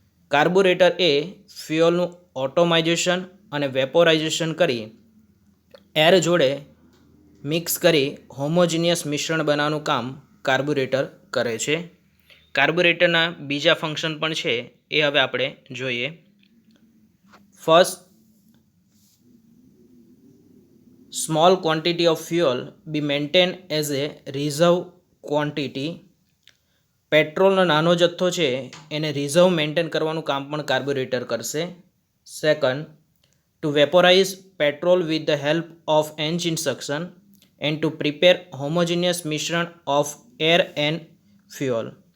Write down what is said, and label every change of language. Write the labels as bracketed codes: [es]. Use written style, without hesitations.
[gu] કાર્બુરેટર એ ફ્યુઅલનું ઓટોમાઇઝેશન અને વેપોરાઇઝેશન કરી એર જોડે મિક્સ કરી હોમોજીનિયસ મિશ્રણ બનાવવાનું કામ કાર્બુરેટર કરે છે. કાર્બુરેટરના બીજા ફંક્શન પણ છે, એ હવે આપણે જોઈએ. [en] First, small quantity of fuel be maintained as a reserve quantity. [gu] પેટ્રોલનો નાનો જથ્થો છે એને રિઝર્વ મેન્ટેન કરવાનું કામ પણ કાર્બુરેટર કરશે. [en] Second, to vaporise petrol with the help of engine suction and to prepare homogeneous મિશ્રણ of air and fuel.